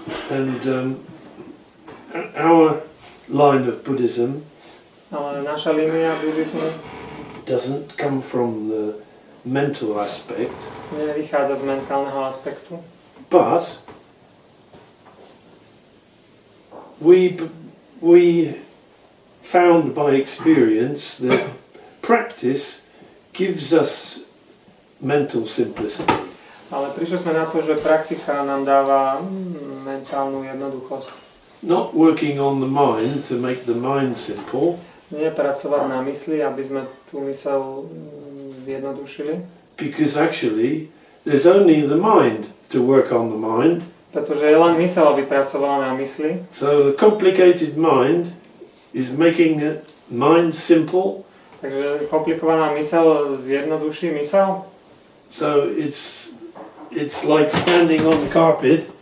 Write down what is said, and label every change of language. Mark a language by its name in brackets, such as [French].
[English] And our line of Buddhism [Slovak] ale naša línia buddhizmu [English] doesn't come from the mental aspect. [Slovak] Nevychádza z mentálneho aspektu. [English] But we found by experience that practice gives us mental simplicity. [Slovak] Ale prišli sme na to, že praktika nám dáva mentálnu jednoduchosť. [English] Not working on the mind to make the mind simple. [Slovak] Nie pracovať na mysli, aby sme tú myseľ zjednodušili. [English] Because actually there's only the mind to work on the mind. [Slovak] Pretože je len myseľ, aby pracovala na mysli. [English] So a complicated mind is making a mind simple. [Slovak] Takže komplikovaná myseľ zjednoduší myseľ. [English] So it's like standing on the carpet